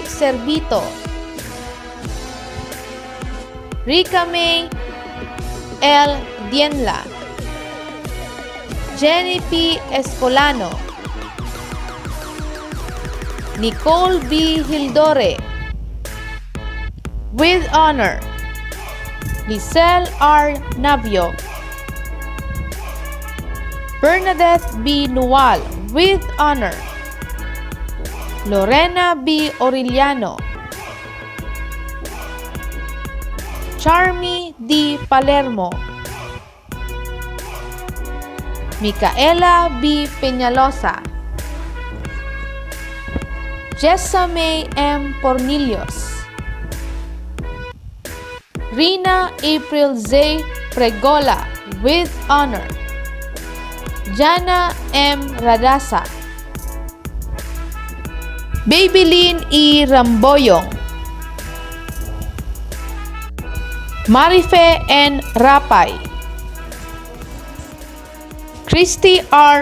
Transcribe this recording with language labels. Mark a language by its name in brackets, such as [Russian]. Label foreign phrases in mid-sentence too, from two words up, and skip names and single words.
[English] Servito, Rica May L. Dienla, Jenny P. Escolano, Nicole B. Hildore, with honor, Lisel R. Navio, Bernadette B. Nual, with honor, Lorena B. Orellano, Charmy D. Palermo, Micaela B. Peñalosa, Jessa May M. Pornilios, Rina April Z. Pregola, with honor, Jana M. Radasa, Babylin E. Ramboyong, Marife N. Rapay, Christy R.